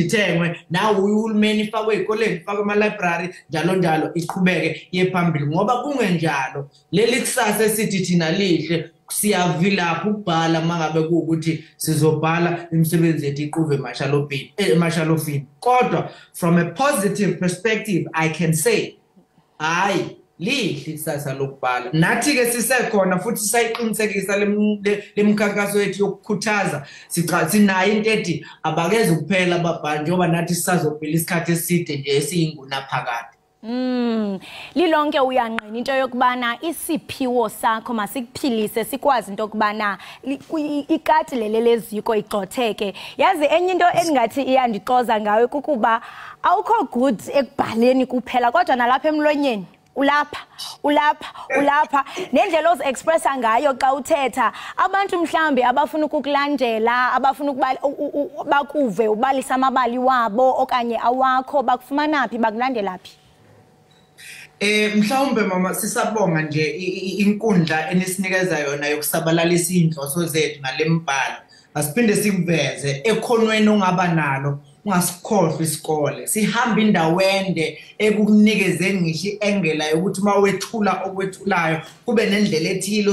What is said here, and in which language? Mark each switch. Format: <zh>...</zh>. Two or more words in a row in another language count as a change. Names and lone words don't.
<zu>ithengwe nawo uhulumeni ifakwe ezikoleni ifakwe ema-library njalo iqhubeke yephambili ngoba kungenjalo leli kusasa esithi thina lihle siyavilapha ukubhala mangabe kuukuthi sizobhala imisebenzi yethu iquve emashalofini kodwa</zu> <en>from a positive perspective I can say</en> <zu>hayi lihle kusasa lokubhala nathi ke sisekhona futhi sisayiqinisekisa lemkhankaso yethu yokukhuthaza sinayo into ethi abakeze kuphela ababhali njengoba nathi sisazophila isikhathi eside nje esiyinguna phakade.</zu> <xh>Lilonke uyanqina into yokubana isiphiwo sakho masikuphilise sikwazi into yokubana ikati lele leziko igxotheke. Yazi enye into engathi iyandixoza ngayo kukuba awukho good ekubhaleni kuphela kodwa nalapha emlonyeni ulapha nendlela ozi-expressa ngayo xa uthetha abantu mhlambe abafuna ukukulandela abafuna bakuve ubalisa amabali wabo okanye awakho bakufumana phi bakulandela phi?</xh> <zu>Mhlawumbe mama sisabonga nje inkundla enisinikeza yona yokusabalalisa inhloso zethu ngalembhalo asiphinde sikuveze ekhonweni ongaba nalo ungasikhohlwa isikole sihamba indawo ende ekunikezeni ngisho iengela yokuthi mawethula okwethulayo kube nendlela ethile</zu>